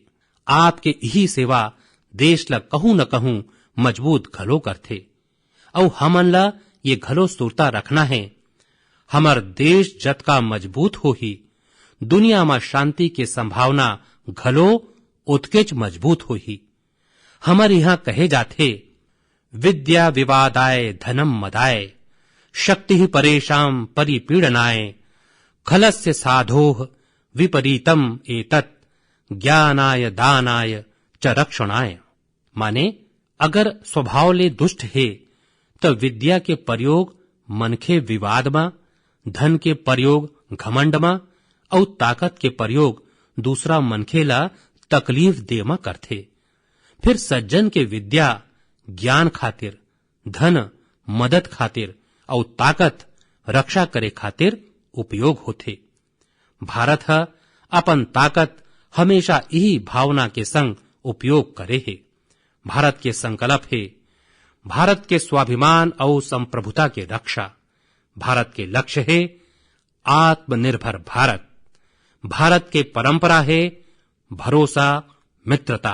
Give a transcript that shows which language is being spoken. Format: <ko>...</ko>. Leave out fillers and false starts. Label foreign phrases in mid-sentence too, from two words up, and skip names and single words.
<hne>आपके यही सेवा देश ला कहूं न कहूं मजबूत घलो करथे। और हमन ला ये घलो सुरता रखना है, हमर देश जतका मजबूत होही, दुनिया में शांति के संभावना घलो उतकेच मजबूत होही। हमर यहाँ कहे जाथे,</hne> <sa>विद्या विवादाय धनम मदाय, शक्ति परेशान परिपीड़नाय, खलस्य साधोः विपरीतम एतत्, ज्ञानाय दानाय च रक्षणाय।</sa> <hne>माने अगर स्वभाव ले दुष्ट है तो विद्या के प्रयोग मनखे विवाद में, धन के प्रयोग घमंड में और ताकत के प्रयोग दूसरा मनखे ला तकलीफ दे में करथे। फिर सज्जन के विद्या ज्ञान खातिर, धन मदद खातिर और ताकत रक्षा करे खातिर उपयोग होथे। भारत ह अपन ताकत हमेशा यही भावना के संग उपयोग करे है। भारत के संकल्प है भारत के स्वाभिमान और संप्रभुता के रक्षा। भारत के लक्ष्य है आत्मनिर्भर भारत। भारत के परंपरा है भरोसा, मित्रता।</hne>